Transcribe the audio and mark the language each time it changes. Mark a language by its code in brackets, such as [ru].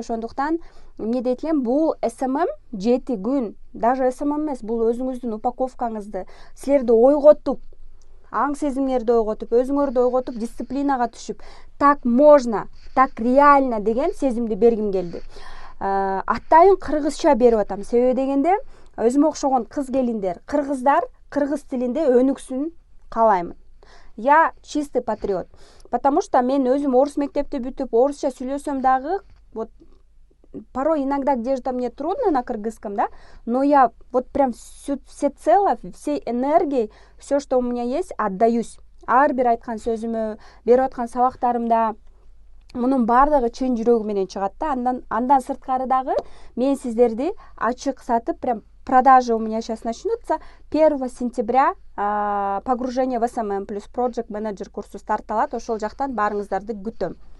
[ky] Ошондуктан эмне дейт элем, бул СММ 7 күн, даже СММ эмес, бул өзүңүздүн упаковкаңызды, силерди ойготуп, аң сезимиңерди ойготуп, өзүңөрдү ойготуп, дисциплинага түшүп, [ru] так можно, так реально [ky] деген сезимди бергим келди. Атайын кыргызча берип атам. Себеби дегенде, өзүмө окшогон кыз келиндер, кыргыздар кыргыз тилинде өнүксүн каалаймын. [ru] Я чистый патриот. Потому что [ky] мен өзүм орус мектепти бүтүп, орусча сүйлөсөм дагы, [ru] вот порой иногда где-то мне трудно на кыргызском, да, но я вот прям всецело, всей энергией, все, что у меня есть, отдаюсь. [ky] Ар бир айткан сөзүмө, берип аткан сабактарымда мунун баардыгы чын жүрөгүм менен чыгат да. Андан сырткары дагы мен сиздерди ачык сатып, [ru] прям продажи у меня сейчас начнутся. 1 сентября погружение в SMM плюс Project Manager [ky] курсу старталат. Ошол жактан баарыңыздарды күтөм.